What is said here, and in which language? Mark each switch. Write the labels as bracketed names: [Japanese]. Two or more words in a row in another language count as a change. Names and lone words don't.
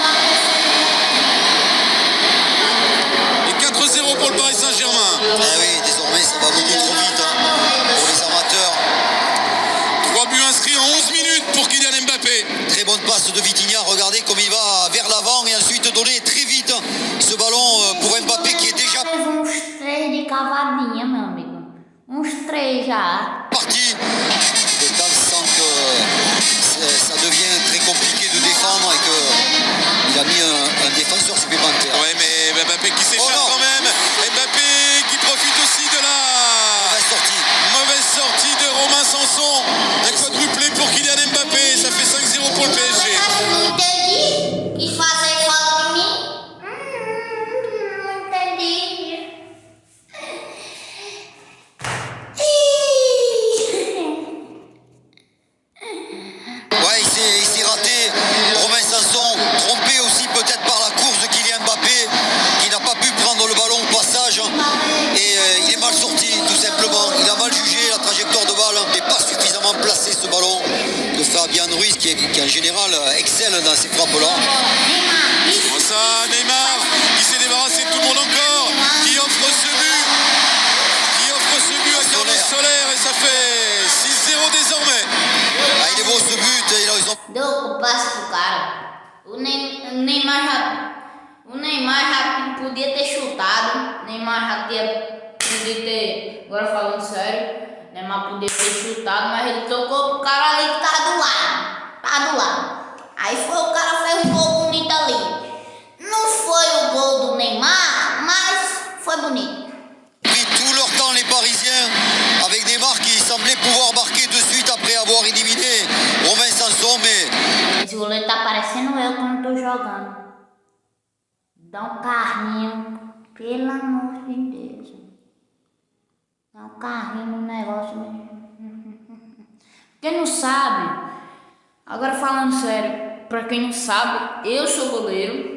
[French] Et 4-0 pour le Paris Saint-Germain. Ah oui, désormais ça va beaucoup trop vite hein, pour les amateurs. 3 buts inscrits en 11 minutes pour Kylian Mbappé. Très bonne passe de Vitinha, regardez comme il va vers l'avant et ensuite donner très vite ce ballon pour Mbappé qui est déjà [Portuguese] Uns 3 de cavadinha, meu amigo. Uns 3 já. [French] parti. Le temps sent que ça devient très compliqué de défendre et qu'il a mis un défenseur supplémentaire. Ouais, mais Kylian Mbappé qui s'échappe quand même. Mbappé qui profite aussi de la mauvaise sortie de Romain Sanson. Un quadruplé pour Kylian Mbappé. Ça fait 5-0 pour le PSG. [Portuguese] Quis fazer falta de mim? Não entendi. [French] Ouais, il s'est raté. Romain Sanson, trompé aussi peut-être par la course de Kylian Mbappé, qui n'a pas pu prendre le ballon au passage. Et il est mal sorti, tout simplement. Il a mal jugé la trajectoire de balle, mais pas suffisamment placé ce ballon de Fabien Ruiz, qui en général excelle dans ces frappes-là. Bon, ça, Neymar qui s'est débarrassé de tout le monde encore, qui offre ce but à Carlos Soler, et ça fait 6-0 désormais. Ah, il est beau ce but, ils ont... [Portuguese] Deu o passe pro cara. O Neymar já podia ter chutado. Neymar já podia ter. Agora falando sério, Neymar podia ter chutado, mas ele tocou pro cara ali que tava do lado. Aí foi o cara fez um gol bonito ali. Não foi o gol do Neymar, mas foi bonito. [French] Pris tout leur temps les Parisiens, avec Neymar qui semblait pouvoir marquer de suite après avoir éliminé Romain Sanson, mais [Portuguese] Esse goleiro tá parecendo eu quando tô jogando. Dá um carrinho, pelo amor de Deus. Dá um carrinho no negócio mesmo. Quem não sabe, agora falando sério, pra quem não sabe, eu sou goleiro.